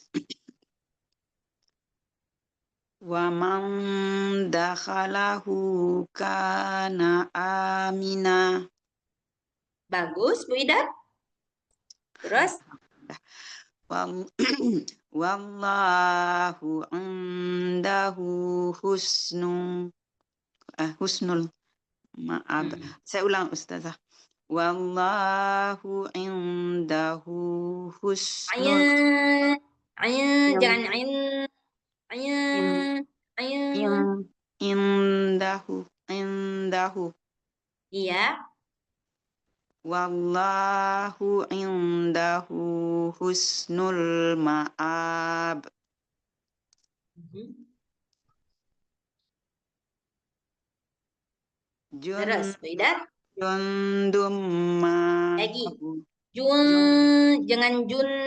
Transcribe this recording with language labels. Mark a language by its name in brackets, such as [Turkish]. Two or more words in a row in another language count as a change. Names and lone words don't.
[Arabic] ومن دخله كان آمنا. [Indonesian] Bagus Bu Idar. Terus? [Arabic] والله عنده حسن المآب. [Indonesian] Saya ulang Ustazah. [Arabic] والله عنده حسن. [Indonesian] Ayin, jangan ayin. Ayin. [Arabic] Indahu. [Indonesian] Iya. [Arabic] والله عنده حسن المآب. [Indonesian] Terus, Bu Idar. [Arabic] جند ما. [Indonesian] Lagi. Jangan jun.